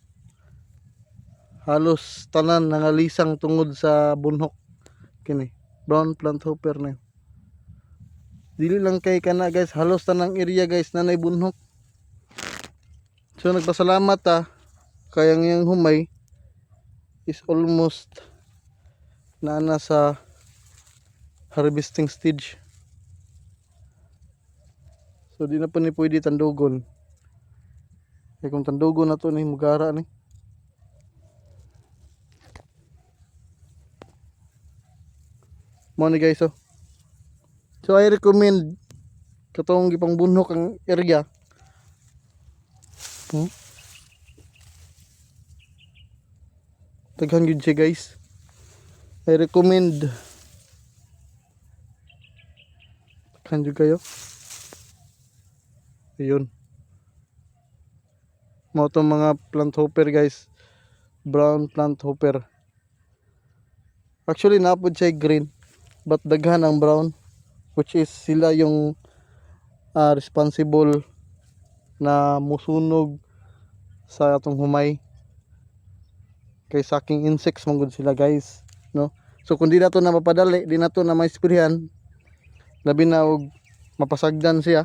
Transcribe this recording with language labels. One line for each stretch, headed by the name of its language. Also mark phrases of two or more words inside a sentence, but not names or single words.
Cebuano: Halos tanan nangalisang tungod sa bunhok kini
English: brown plant hopper
Cebuano: na. Dili lang kay kana guys, halos tanang area guys nanay bunhok. So nagpasalamat ta kay ang iyang humay is almost na sa
English: harvesting stage.
Cebuano: So di na po ni pwede tandugon. Kaya kung tandugon na to ni mugara ni. Mo ni guys oh. So
English: I recommend
Cebuano: katong gipang bunhok ang area. Daghan gyud siya guys.
English: I recommend
Cebuano: kan jud kayo. Ayun. Mo to mga
English: plant hopper
Cebuano: guys.
English: Brown plant hopper.
Cebuano: Actually napod siya green but daghan ang brown
English: which is
Cebuano: sila yung responsible na musunog sa atong humay. Kay saking insects manggod sila guys, no? So kung di na to na mapadali, di na to na maisprihan, labi na og mapasagdan siya.